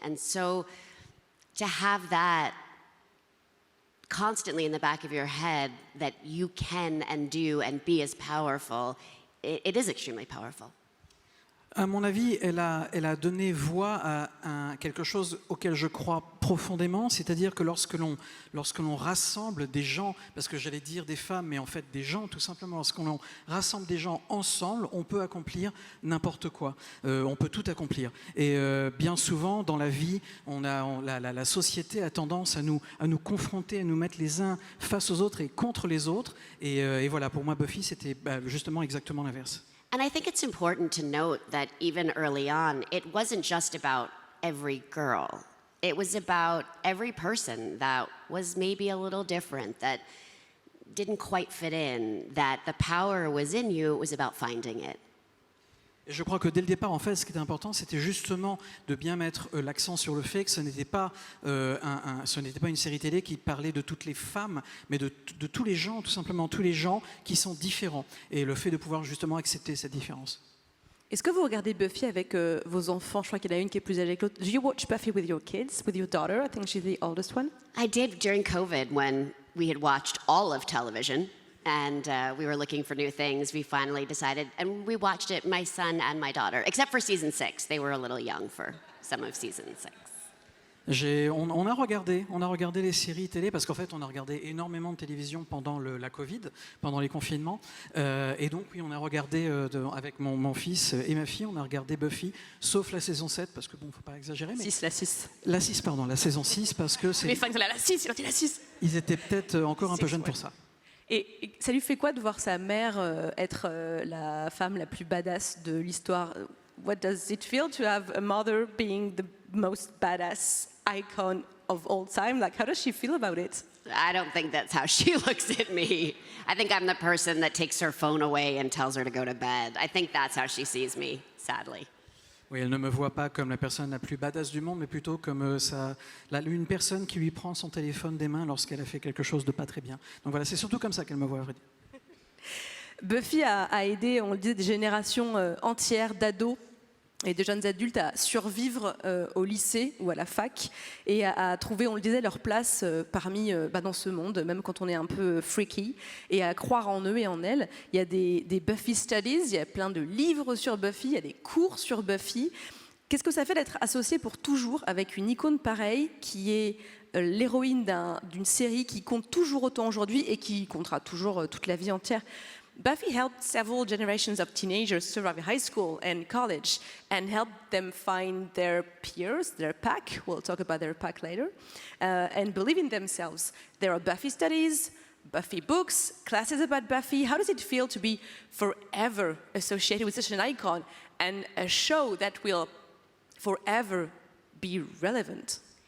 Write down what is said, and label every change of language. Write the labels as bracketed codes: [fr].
[en] And so to have that constantly in the back of your head, that you can and do and be as powerful, it is extremely powerful. [fr] À mon avis, elle a donné voix à quelque chose auquel je crois profondément, c'est-à-dire que lorsque l'on rassemble des gens, parce que j'allais dire des femmes, mais en fait des gens tout simplement, lorsqu'on rassemble des gens ensemble, on peut accomplir n'importe quoi, on peut tout accomplir. Et bien souvent dans la vie, la société a tendance à nous confronter, à nous mettre les uns face aux autres et contre les autres, et voilà, pour moi Buffy c'était justement exactement l'inverse. [en] And I think it's important to note that even early on, it wasn't just about every girl. It was about every person that was maybe a little different, that didn't quite fit in, that the power was in you, it was about finding it. [fr] Et je crois que dès le départ, en fait, ce qui était important, c'était justement de bien mettre l'accent sur le fait que ce n'était pas une série télé qui parlait de toutes les femmes, mais de tous les gens, tout simplement, tous les gens qui sont différents. Et le fait de pouvoir justement accepter cette différence. Est-ce que vous regardez Buffy avec vos enfants? Je crois qu'il y en a une qui est plus âgée que l'autre. [en] Do you watch Buffy with your kids, with your daughter? I think she's the oldest one. I did during COVID when we had watched all of television. And we were looking for new things. We finally decided, and we watched it, my son and my daughter, except for season 6. They were a little young for some of season 6. [fr] On a regardé les séries télé parce qu'en fait on a regardé énormément de télévision pendant la Covid, pendant les confinements, et donc oui on a regardé avec mon fils et ma fille, on a regardé Buffy, sauf la saison 7 parce que bon faut pas exagérer, mais la 6 pardon, la saison 6 parce que c'est... Mais enfin la 6, il a dit la 6. Ils étaient peut-être encore un peu jeunes pour ça. Et ça lui fait quoi de voir sa mère être la femme la plus badass de l'histoire? [en] What does it feel to have a mother being the most badass icon of all time? Like, how does she feel about it? I don't think that's how she looks at me. I think I'm the person that takes her phone away and tells her to go to bed. I think that's how she sees me, sadly. [fr] Oui, elle ne me voit pas comme la personne la plus badass du monde, mais plutôt comme une personne qui lui prend son téléphone des mains lorsqu'elle a fait quelque chose de pas très bien. Donc voilà, c'est surtout comme ça qu'elle me voit, à vrai dire. Buffy a aidé, on le disait, des générations entières d'ados et de jeunes adultes à survivre au lycée ou à la fac et à trouver, on le disait, leur place parmi dans ce monde, même quand on est un peu freaky, et à croire en eux et en elles. Il y a des Buffy Studies, il y a plein de livres sur Buffy, il y a des cours sur Buffy. Qu'est-ce que ça fait d'être associé pour toujours avec une icône pareille qui est l'héroïne d'une série qui compte toujours autant aujourd'hui et qui comptera toujours toute la vie entière? [en] Buffy helped several generations of teenagers survive high school and college and helped them find their peers, their pack. We'll talk about their pack later. And believe in themselves. There are Buffy studies, Buffy books, classes about Buffy. How does it feel to be forever associated with such an icon and a show that will forever be relevant?